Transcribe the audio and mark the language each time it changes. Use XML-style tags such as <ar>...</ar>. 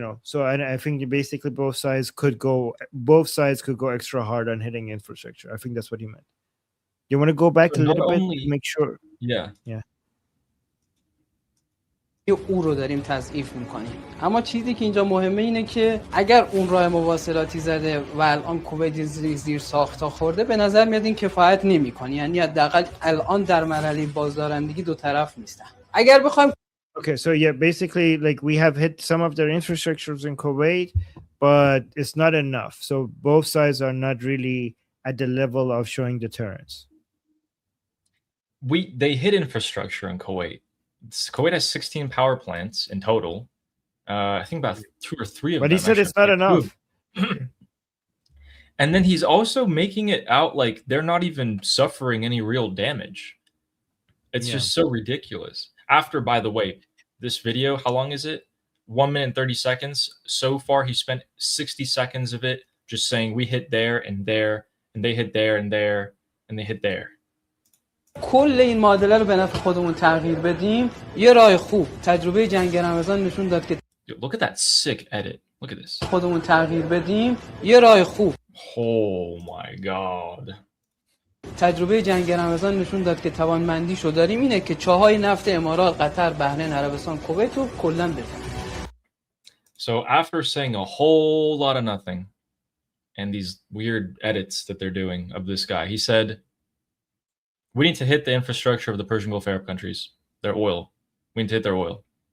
<en>So I think basically both sides could go extra hard on hitting infrastructure. I think that's what he meant. You want to go back a little bit to make sure? Yeah.</en> <fa>او رو داریم تضعیف میکنیم. اما چیزی که اینجا مهمه اینه که اگر اون راه مواصلاتی زده و الان کویت زیر ساخت‌ها خورده، به نظر میاد این کفایت نمی‌کنه. یعنی حداقل الان در مرحله بازدارندگی دو طرف نیستن. اگر بخوایم</fa> <en>Okay, so yeah, basically like we have hit some of their infrastructures in Kuwait, but it's not enough. So both sides are not really at the level of showing deterrence. They hit infrastructure in Kuwait. Kuwait has 16 power plants in total. I think about 2 or 3 of them. But he said it's not enough. And then he's also making it out like they're not even suffering any real damage. It's just so ridiculous. After, by the way, this video, how long is it? 1 minute and 30 seconds. So far, he spent 60 seconds of it just saying we hit there and there, and they hit there and there, and they hit there.</en> <fa>کل این معادله رو به نفع خودمون تغییر بدیم. یه راه خوب تجربه جنگ رمضان نشون داد که</fa> <en>Look at that sick edit. Look at this.</en> <fa>خودمون تغییر بدیم. یه راه خوب.</fa> <en>Oh my god.</en> <fa>تجربه جنگ رمضان نشون داد که توانمندیشو داریم اینه که چاهای نفت امارات، قطر، بحرین، عربستان، کویت رو کلا بزنیم.</fa> <en>So after saying a whole lot of nothing and these weird edits that they're doing of this guy, he said, we need to hit the infrastructure of the Persian Gulf Arab countries, their oil. We need to hit their oil.</en>